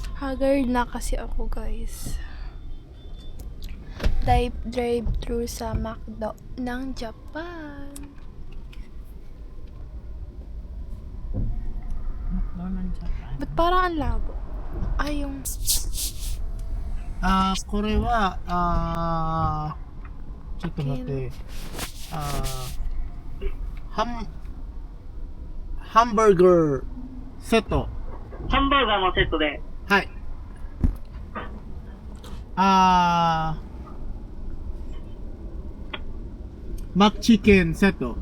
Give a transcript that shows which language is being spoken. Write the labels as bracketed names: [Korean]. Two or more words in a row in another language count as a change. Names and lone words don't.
[Filipino] Haggard na kasi ako, guys. Drive through sa McDo ng Japan. McDonald's Japan. Ba't parang ang labo? Ay, yung... [Japanese] これは、ちょっと待って、ハンバーガーセット。ハンバーガーのセットで、はい。マックチキンセット。